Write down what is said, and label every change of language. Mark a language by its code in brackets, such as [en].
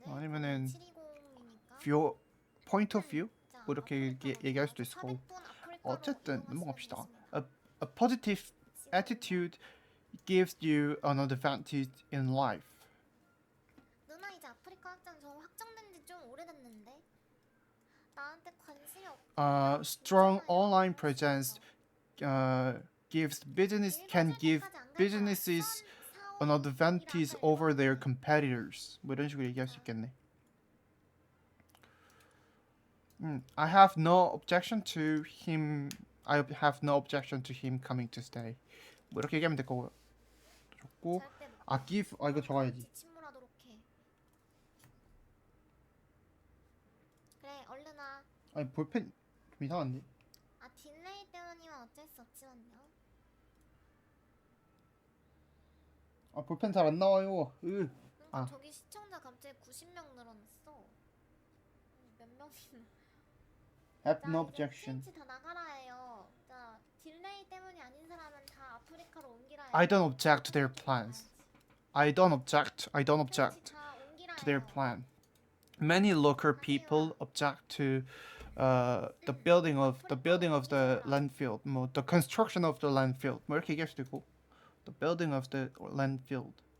[ko] 아니면은 view point of view 뭐 이렇게 얘기할 수도 있을 거고 어쨌든 넘어갑시다. [en] A positive attitude gives you an advantage in life. [ko] 누나 이제 아프리카 확장 저 확정된 지 좀 오래됐는데 나한테 관심이 없. [en] Strong online presence can give businesses an advantage over their competitors. [ko] 뭐 이런 식으로 얘기할 수 있겠네. [en] I have no objection to him. I have no objection to him coming to stay. [ko] 뭐 이렇게 얘기하면 될 거고. 좋고. give 이거 적어야지. 침몰하도록 해. 그래 얼른 와. 아니 볼펜 좀 이상한데. 아 딜레이 때문이면 어쩔 수 없지만요. 아 볼펜 잘 안 나와요. 그러니까 저기 시청자 갑자기 90명 늘어났어. 몇 명이나? [en] Have no objection. [ko] 트위치 다 나가라 해요. 자 딜레이 때문이 아닌 사람은 다 아프리카로 옮기라 해요. [en] I don't object to their plans. I don't object to their plan. Many local people object to the building of the landfill, 뭐 the construction of the landfill. [ko] 뭐 이렇게 얘기할 수도 있고, [en] the building of the landfill.